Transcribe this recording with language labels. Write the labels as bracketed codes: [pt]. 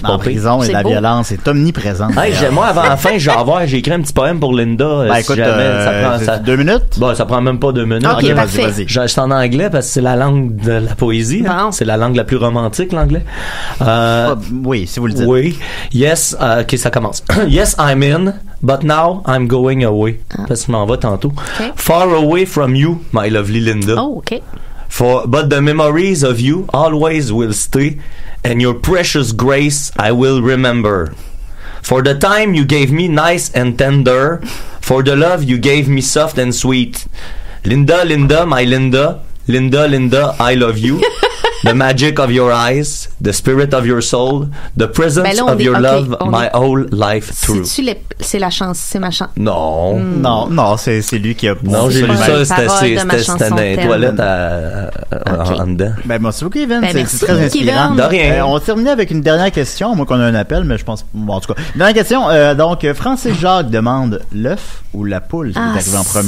[fr] En prison, la violence est omniprésente. Moi, avant la fin, j'ai écrit un petit poème pour Linda. Écoute, ça prend 2 minutes? Ça prend même pas 2 minutes. Ok, parfait. Vas-y. C'est en anglais parce que c'est la langue de la poésie. C'est la langue la plus romantique, l'anglais. Oui, si vous le dites. Oui. Yes, ok, ça commence. [en] Yes, I'm in, but now I'm going away. [fr] Parce que je m'en vais tantôt. [en] Okay. Far away from you, my lovely Linda. Oh, okay. But the memories of you always will stay, and your precious grace I will remember. For the time you gave me nice and tender, for the love you gave me soft and sweet. Linda, Linda, my Linda, Linda, Linda, I love you. The magic of your eyes, the spirit of your soul, the presence of your love, my whole life through. [fr] C'est la chance, c'est ma chance. Non. Non, c'est lui qui a... Non, j'ai lu ça, c'était dans les toilettes en dedans. Ben, merci beaucoup, Kevin. C'est très inspirant. De rien. On va terminer avec une dernière question, moi qu'on a un appel, mais je pense... Bon, en tout cas, dernière question. Donc, Francis Jacques demande l'œuf ou la poule qui est arrivé en premier.